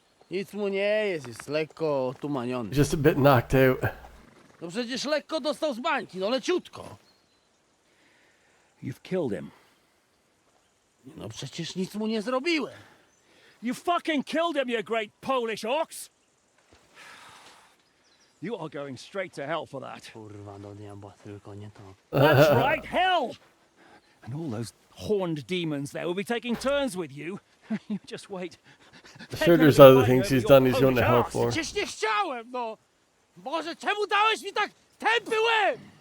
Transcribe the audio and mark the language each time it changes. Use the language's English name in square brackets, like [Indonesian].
[Polish] Nic mu nie jest lekko otumaniony. [English] Just a bit knocked out. [Polish] No przecież lekko dostał z bańki, no leciutko. [English] You've killed him. [Polish] No przecież nic mu nie zrobiłem. [English] You fucking killed him, you great Polish ox! You are going straight to hell for that. [Polish] Kurwa, do diabła, tylko nie to. [English] That's right, hell! And all those horned demons there will be taking turns with you. You just wait. I'm sure there's other things he's done he's going to hell for. [Polish] Przecież nie chciałem, no! Boże, czemu dałeś mi tak tępy łeb?